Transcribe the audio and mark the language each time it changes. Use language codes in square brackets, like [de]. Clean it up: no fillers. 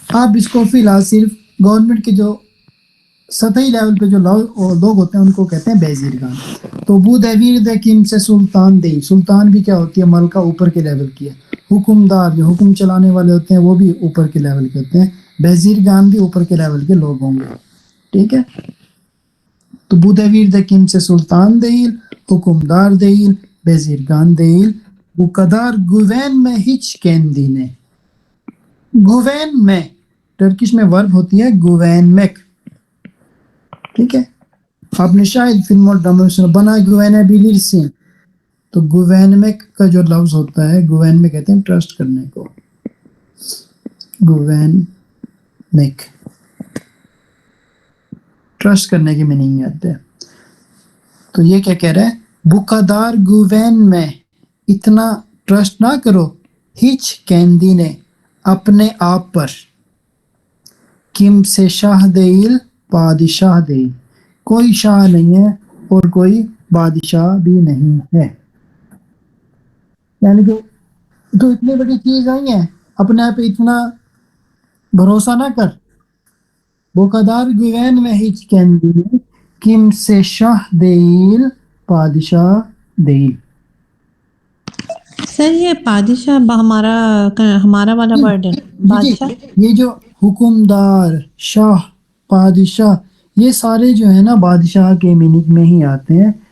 [ur] آپ اس کو فی الحال صرف گورنمنٹ کے جو سطحی لیول پہ جو لوگ ہوتے ہیں ان کو کہتے ہیں بیزیرگان. تو [tr] بو دیویر دے کم سے سلطان دی, [ur] سلطان بھی کیا ہوتی ہے, ملکہ اوپر کے لیول کی ہے, حکمدار جو حکم چلانے والے ہوتے ہیں وہ بھی اوپر کے لیول کے ہوتے ہیں, بزرگان بھی اوپر کے لیول کے لوگ ہوں گے. ٹھیک ہے, تو [tr] bu devirde kimse sultan değil, hükümdar değil, bezirgan değil. Bu kadar güvenme hiç kendine. [ur] Güvenme Turkish میں ورب ہوتی ہے güvenmek. ٹھیک ہے, آپ نے شاید فلم اور ڈراموں میں سنا بنا güvenebilirsin. تو güvenmek کا جو لفظ ہوتا ہے, güvenmek کہتے ہیں ٹرسٹ کرنے کو. güvenmek ٹرسٹ کرنے کی میننگ آتے ہیں. تو یہ کیا کہہ رہا ہے, [tr] bu kadar güvenme [ur] اتنا ٹرسٹ نہ کرو, [tr] hiç kendine [ur] اپنے آپ پر, [tr] kimse شاہ değil بادشاہ değil [ur] کوئی شاہ نہیں ہے اور کوئی بادشاہ بھی نہیں ہے. یعنی کہ تو اتنی بڑی چیز نہیں ہے, اپنے آپ پہ اتنا بھروسہ نہ کر. [tr] bu kadar güvenme hiç kendine kimse şah değil بادشاہ değil. [ur] سر یہ بادشاہ ہمارا والا ورڈ ہے بادشاہ. یہ جو حکمدار, شاہ, بادشاہ, یہ سارے جو ہے نا بادشاہ کے میننگ میں ہی آتے ہیں.